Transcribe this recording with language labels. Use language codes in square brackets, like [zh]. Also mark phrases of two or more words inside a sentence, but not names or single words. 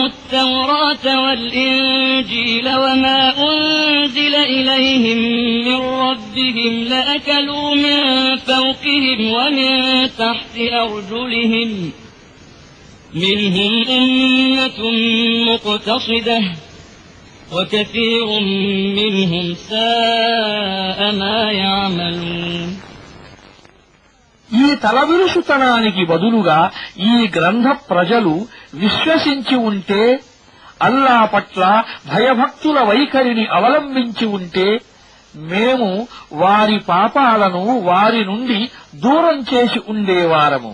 [ar] التوراة والإنجيل وما أنزل إليهم من ربهم لأكلوا من فوقهم ومن تحت أرجلهم منهم أمة مقتصدة وكثير منهم ساء ما يعملون. [te] ఈ తలవిరుసుతనానికి బదులుగా ఈ గ్రంథ ప్రజలు విశ్వసించి ఉంటే, అల్లా పట్ల భయభక్తుల వైఖరిని అవలంబించి ఉంటే, మేము వారి పాపాలను వారి నుండి దూరం చేసి ఉండేవారము.